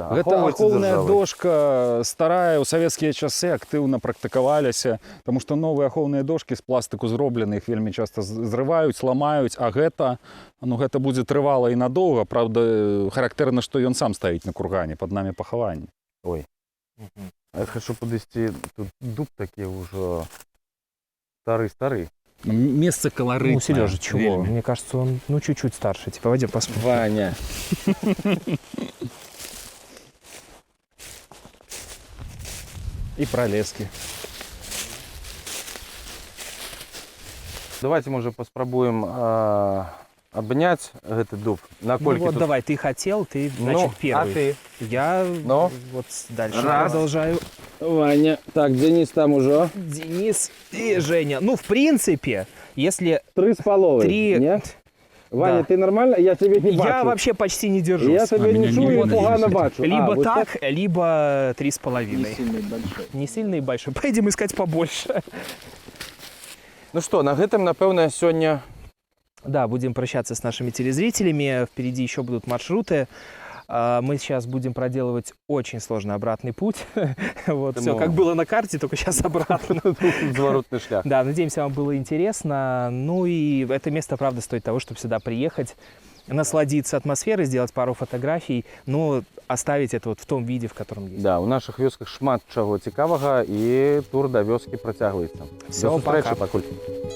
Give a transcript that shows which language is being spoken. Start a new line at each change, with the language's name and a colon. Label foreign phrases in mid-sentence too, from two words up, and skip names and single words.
Belarusian: Гэта ахоўная дошка старая, ў савецкія часы актыўна практыкаваліся, таму што новыя ахоўныя дошкі з пластыку зроблены, іх вельмі часта зрываюць, ламаюць, а гэта, ну, гэта будзе трывала і надоўга. Правда, характэрна, што ён сам стаіць на кургане, пад намі пахаванне. Ой. Я хочу падысці, тут дуб такі ўжо стары-стары.
Russian: Место колоритное. Ну, Сережа, чего? Мне кажется, он, ну, чуть-чуть старше. Типа, пойдем посмотрим. Ваня. И пролески. Давайте, может, попробуем обнять этот дуб. Ну вот, тут... давай, ты хотел, ты, значит, первый. А ты? Я вот дальше продолжаю. Ваня. Так, Денис там уже. Денис и Женя. Ну, в принципе, если... 3,5. 3... Нет? Ваня, да. Ты нормально? Я тебя не бачу. Я вообще почти не держусь.
Ukrainian: Я тебя не чую и погано бачу.
Russian: Либо вот так, либо 3,5. Не сильный большой. Не сильный большой. Пойдем искать побольше. Ну что, на этом, напевно, сегодня... Да, будем прощаться с нашими телезрителями. Впереди еще будут маршруты. Мы сейчас будем проделывать очень сложный обратный путь. Вот, все как было на карте, только сейчас обратно.
Belarusian: Заворотный шлях.
Russian: Да, надеемся, вам было интересно. Ну и это место, правда, стоит того, чтобы сюда приехать, насладиться атмосферой, сделать пару фотографий, но оставить это вот в том виде, в котором есть.
Belarusian: Да, у наших вёсках шмат чаго цікавага, и тур до вёски працягваецца.
Russian: Все, пока.
Belarusian: Пакуль.